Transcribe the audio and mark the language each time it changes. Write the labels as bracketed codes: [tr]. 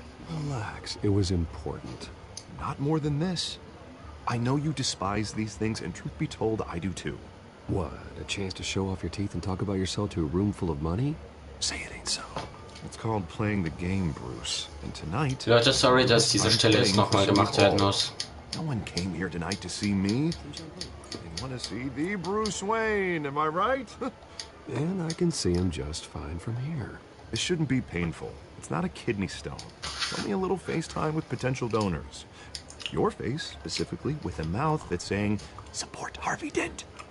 [en] Relax, it was important. Not more than this. I know you despise these things, and truth be told, I do too. What, a chance to show off your teeth and talk about yourself to a room full of money? Say it ain't so. It's called playing the game, Bruce. And tonight... [de] Leute, sorry, dass diese Stelle jetzt nochmal gemacht werden muss. [en] No one came here tonight to see me. They want to see the Bruce Wayne, am I right? And I can see him just fine from here. This shouldn't be painful. It's not a kidney stone. It's only a little FaceTime with potential donors. Your face, specifically, with a mouth that's saying, support Harvey Dent.